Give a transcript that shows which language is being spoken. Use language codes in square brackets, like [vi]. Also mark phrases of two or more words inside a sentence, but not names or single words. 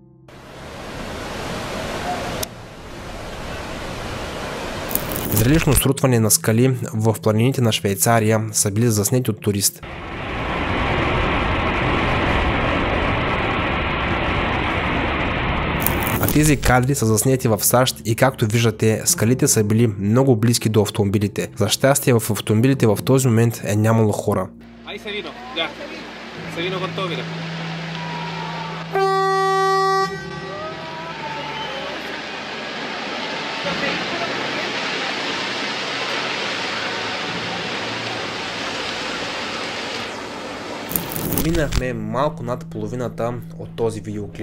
[bg] Зрелищно срутване на скали в планините на Швейцария са били заснети от турист. А тези кадри са заснети в САЩ и както виждате, скалите са били много близки до автомобилите. За щастие в автомобилите в този момент е нямало хора. [es] Ahí se vino, ya. Se vino con todo, mira. [bg] Минахме малко над половината от този видеоклип.